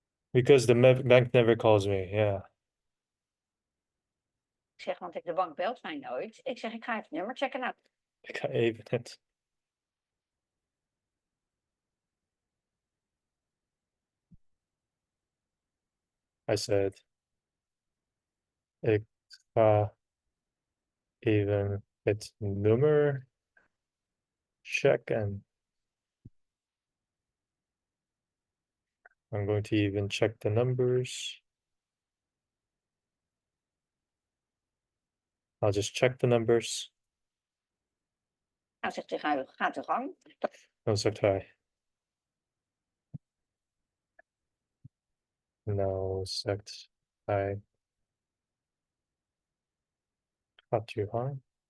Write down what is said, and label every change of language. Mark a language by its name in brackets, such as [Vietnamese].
[English] Because the bank never calls me, yeah. [Dutch] Ik zeg, want de bank belt mij nooit. Ik zeg, ik ga even het nummer checken. Nou, Ik ga even het. [English] I said, [Dutch] ik ga even het nummer checken. [English] I'm going to even check the numbers. I'll just check the numbers. [Dutch] nou zegt hij, gaat de gang. Dan zegt hij. Nou zegt hij. Gaat u gang?